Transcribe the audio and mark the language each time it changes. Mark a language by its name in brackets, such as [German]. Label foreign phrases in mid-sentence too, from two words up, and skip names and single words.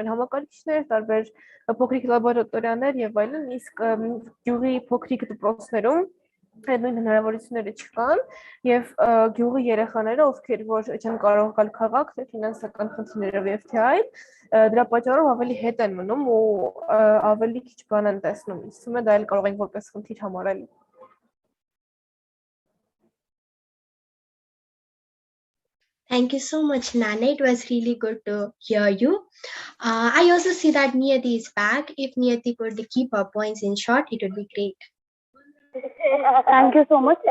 [Armenian] են համակարգիչներ, տարբեր փոքրիկ լաբորատորիաներ եւ այլն, իսկ գյուղի փոքրիկ դպրոցներում նույն հնարավորությունները չկան եւ գյուղի երեխաները, ովքեր որ չեն կարող գալ քաղաք, թե ֆինանսական խնդիրներով եւ թե այլ, դրա պատճառով ավելի հետ են մնում ու ավելի քիչ բան են տեսնում։ Իսկում է դա էլ կարող ենք որպես խնդիր համարել։ [English] Thank you so much, Nana. It was really good to hear you. I also see that Niyati is back. If Niyati could keep her points in short, it would be great. Thank you so much.